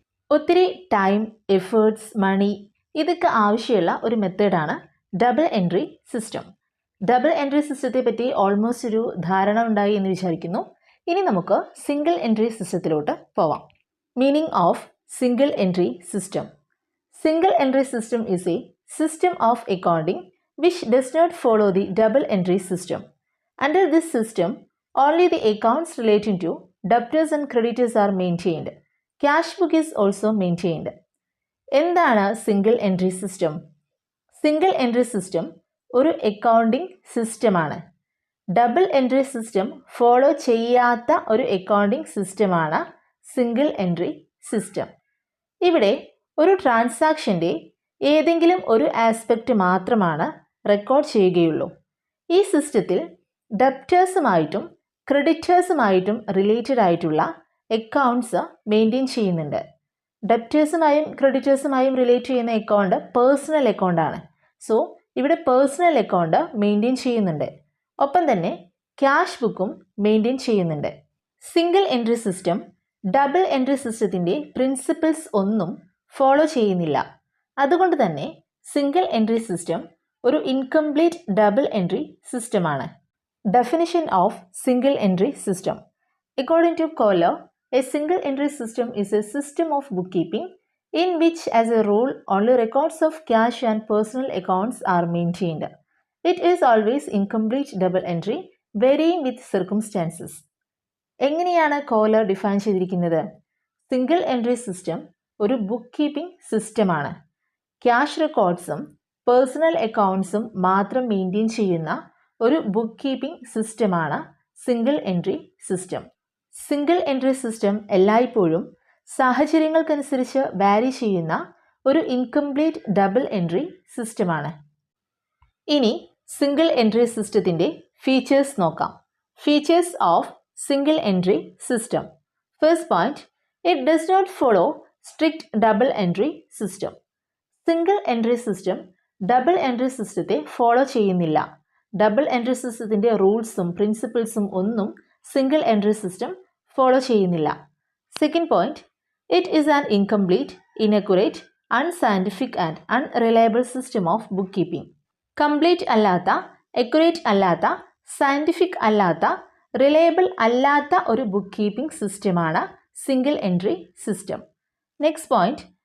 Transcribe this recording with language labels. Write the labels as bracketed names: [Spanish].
[Malayalam] ഒത്തിരി time, efforts, മണി, ഇതൊക്കെ ആവശ്യമുള്ള ഒരു മെത്തേഡാണ് double entry system. Double entry സിസ്റ്റത്തെ പറ്റി ഓൾമോസ്റ്റ് ഒരു ധാരണ ഉണ്ടായി എന്ന് വിചാരിക്കുന്നു. ഇനി നമുക്ക് സിംഗിൾ എൻട്രി സിസ്റ്റത്തിലോട്ട് പോവാം. [English] Meaning of single entry system. Single entry system is a system of accounting which does not follow the double entry system. Under this system, only the accounts relating to debtors and creditors are maintained. Cash book is also maintained. [Malayalam] എന്താണ് single entry system? Single entry system ഒരു accounting സിസ്റ്റമാണ്. Double entry system follow ചെയ്യാത്ത ഒരു accounting സിസ്റ്റമാണ് single entry system. ഇവിടെ ഒരു ട്രാൻസാക്ഷൻ്റെ ഏതെങ്കിലും ഒരു ആസ്പെക്റ്റ് മാത്രമാണ് റെക്കോർഡ് ചെയ്യുകയുള്ളൂ. ഈ സിസ്റ്റത്തിൽ ഡെപ്റ്റേഴ്സുമായിട്ടും ക്രെഡിറ്റേഴ്സുമായിട്ടും റിലേറ്റഡ് ആയിട്ടുള്ള അക്കൗണ്ട്സ് മെയിൻറ്റെയിൻ ചെയ്യുന്നുണ്ട്. ഡെപ്റ്റേഴ്സുമായും ക്രെഡിറ്റേഴ്സുമായും റിലേറ്റ് ചെയ്യുന്ന അക്കൗണ്ട് പേഴ്സണൽ അക്കൗണ്ടാണ്. സോ ഇവിടെ പേഴ്സണൽ അക്കൗണ്ട് മെയിൻറ്റെയിൻ ചെയ്യുന്നുണ്ട്. ഒപ്പം തന്നെ ക്യാഷ് ബുക്കും മെയിൻറ്റെയിൻ ചെയ്യുന്നുണ്ട്. Single entry system double entry സിസ്റ്റത്തിൻ്റെ പ്രിൻസിപ്പിൾസ് ഒന്നും ഫോളോ ചെയ്യുന്നില്ല. അതുകൊണ്ട് തന്നെ സിംഗിൾ എൻട്രി സിസ്റ്റം ഒരു ഇൻകംപ്ലീറ്റ് ഡബിൾ എൻട്രി സിസ്റ്റമാണ്. [English] Definition of single entry system. According to Kohler, a single entry system is a system of bookkeeping in which as a rule only records of cash and personal accounts are maintained. It is always incomplete double entry, varying with circumstances. [Malayalam] എങ്ങനെയാണ് collar define ചെയ്തിരിക്കുന്നത്? Single entry system ഒരു book keeping സിസ്റ്റമാണ്. Cash റെക്കോർഡ്സും personal അക്കൗണ്ട്സും മാത്രം maintain ചെയ്യുന്ന ഒരു book keeping സിസ്റ്റമാണ് single entry system. Single entry system എല്ലായ്പ്പോഴും സാഹചര്യങ്ങൾക്കനുസരിച്ച് വാരി ചെയ്യുന്ന ഒരു ഇൻകംപ്ലീറ്റ് ഡബിൾ എൻട്രി സിസ്റ്റമാണ്. ഇനി സിംഗിൾ എൻട്രി സിസ്റ്റത്തിൻ്റെ ഫീച്ചേഴ്സ് നോക്കാം. [English] Features of single entry system. First point, it does not follow strict double entry system. [Malayalam] Single entry system double entry സിസ്റ്റത്തെ follow ചെയ്യുന്നില്ല. ഡബിൾ എൻട്രി സിസ്റ്റത്തിൻ്റെ റൂൾസും പ്രിൻസിപ്പിൾസും ഒന്നും സിംഗിൾ എൻട്രി സിസ്റ്റം ഫോളോ ചെയ്യുന്നില്ല. [English] Second point, it is an incomplete, inaccurate, unscientific and unreliable system of book keeping. [Malayalam] Complete അല്ലാത്ത, accurate അല്ലാത്ത, scientific അല്ലാത്ത, reliable അല്ലാത്ത ഒരു ബുക്ക് കീപ്പിംഗ് സിസ്റ്റമാണ് single entry system. [English] next point,